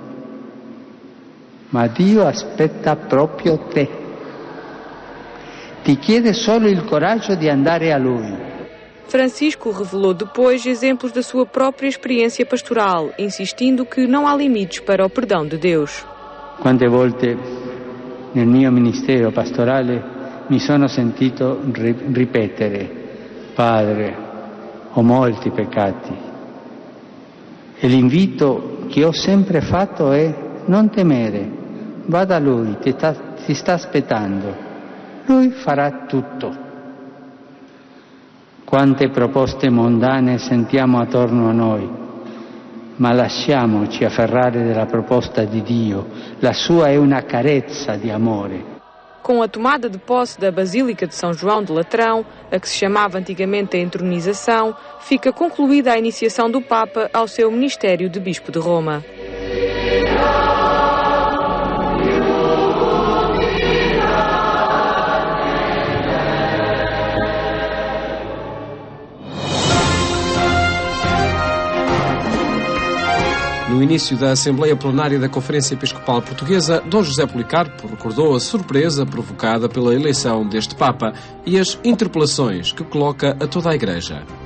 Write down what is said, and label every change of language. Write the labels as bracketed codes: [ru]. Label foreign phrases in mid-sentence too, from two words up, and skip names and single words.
[it] Ma Dio aspetta proprio te. Ti chiede solo il coraggio di andare a Lui. [pt] Francisco revelou depois exemplos da sua própria experiência pastoral, insistindo que não há limites para o perdão de Deus. [it] Quante volte nel mio ministero pastorale mi sono sentito ripetere: Padre, ho molti peccati. E l'invito che ho sempre fatto è: non temere, va da Lui, ti sta aspettando. Lui farà tutto. Quante proposte mondane sentiamo attorno a noi, ma lasciamoci afferrare della proposta di Dio. La sua è una carezza di amore. [pt] Com a tomada de posse da Basílica de São João de Latrão, a que se chamava antigamente a entronização, fica concluída a iniciação do Papa ao seu ministério de Bispo de Roma. No início da Assembleia Plenária da Conferência Episcopal Portuguesa, Dom José Policarpo recordou a surpresa provocada pela eleição deste Papa e as interpelações que coloca a toda a Igreja.